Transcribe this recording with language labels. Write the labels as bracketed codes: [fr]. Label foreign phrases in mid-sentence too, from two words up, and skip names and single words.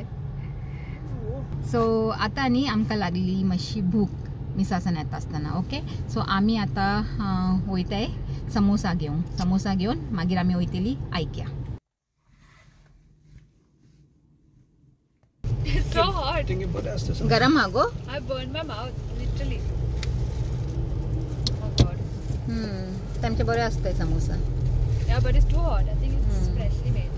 [kok] सो आता न्ही आमकां लागली मातशी भूक मिसासान येता आसतना. ओके. सो आमी आतां वयताय समोसा घेवन मागीर आमी वयतली आयक्या. [en] So hot. [kok] गरम हा गो. [en] I burned my mouth, literally. Oh God. [kok] तांचे बरे असतंय समोसा. [en] Yeah, but it's too hot. I think it's freshly made.